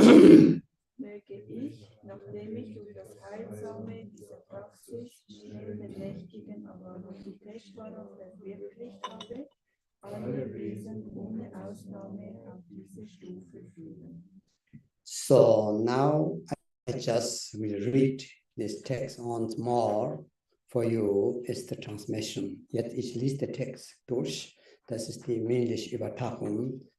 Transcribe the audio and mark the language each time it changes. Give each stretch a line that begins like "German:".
German: Möge ich, nachdem ich durch das Heilsame dieser Praxis schnell den mächtigen Avalokiteshvara verwirklicht habe, alle Wesen ohne Ausnahme auf diese Stufe führen.
English: So now I just will read this text once more for you. Is the transmission.
German: Jetzt ich lese den Text durch. Das ist die mündliche Übertragung.